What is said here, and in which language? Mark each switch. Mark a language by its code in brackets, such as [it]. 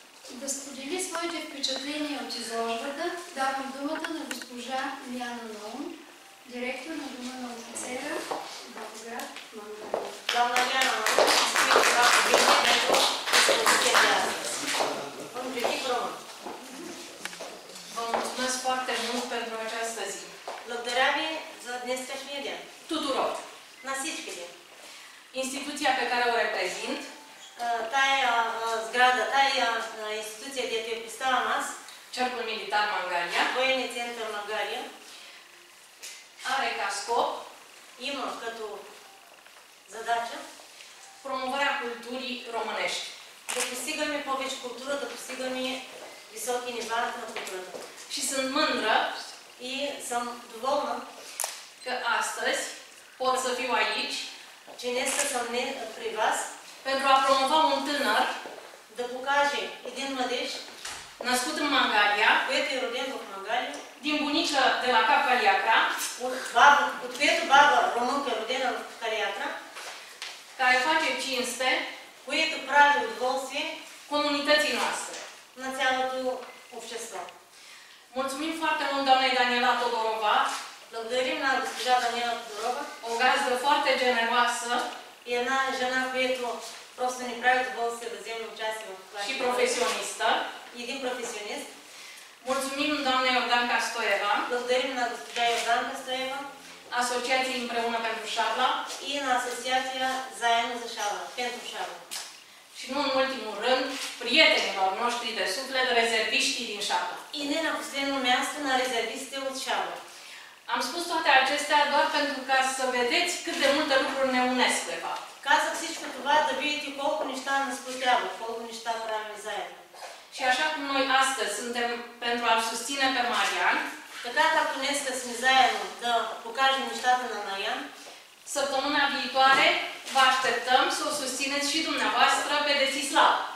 [bg] Да сподели своите впечатления от изложбата, давам думата на госпожа Лиана Наум, директор на Дома на офицера, Болград, Мангалия. [ro] Doamna Liana, spui foarte bine pentru expoziția de astăzi. În critic român. Vă mulțumesc foarte mult pentru această zi. [bg] Благодаря ви за днескашния ден. [ro] Tuturor! [bg] На всички ви. [ro] Instituția pe care o reprezint [bg] Тая сграда, тая институция, дето я представям аз, [ro] Cercul Militar Mangalia, [bg] Военния център Мангалия, [ro] are ca scop [bg] има като задача [ro] promovarea culturii românești. [bg] да постигаме повече култура, да постигаме високи нива на културата. [ro] Și sunt mândră [bg] И съм доволна, [ro] că astăzi pot să fiu aici [bg] че днес съм при вас [ro] pentru a promova un tânăr [bg] да покаже един младеж, [ro] născut în Mangalia, [bg] който е роден в Мангалия, [ro] din bunică de la Cap Caliacra, [bg] от което баба румънка е родена в Калиакра, [ro] care face cinste [bg] което прави удоволствие [ro] comunității noastre. [bg] на цялото общество. [ro] Mulțumim foarte mult doamnei Daniela Todorova, [bg] Благодарим на госпожа Даниела Тодорова [ro] o gazdă foarte generoasă [bg] и една жена, която просто ни прави удоволствие да вземе участие в това. [ro] și profesionistă. [bg] И един професионист. [ro] Mulțumim doamnei Iordanca Stoeva, [bg] Благодарим на госпожа Йорданка Стоева [ro] Asociației Împreună pentru Șarla [bg] и на асоциация Заедно за Шарла, [ro] pentru [bg] Шарла. [ro] și nu în ultimul rând, prietenilor noștri de suflet, rezerviștii din Șarla. [bg] И не на последно място на резервистите от Шарла. [ro] Am spus toate acestea doar pentru ca să vedeți cât de multe lucruri ne unesc, de fapt. [bg] Казах всичко това да видите колко неща нас сплотяват, колко неща правим заедно. [ro] Și așa cum noi astăzi suntem pentru a-l susține pe Marian, [bg] Така както днес сме заедно да покажем нещата на Мариян, [ro] Săptămâna viitoare vă așteptăm să o susțineți și dumneavoastră pe Desislav.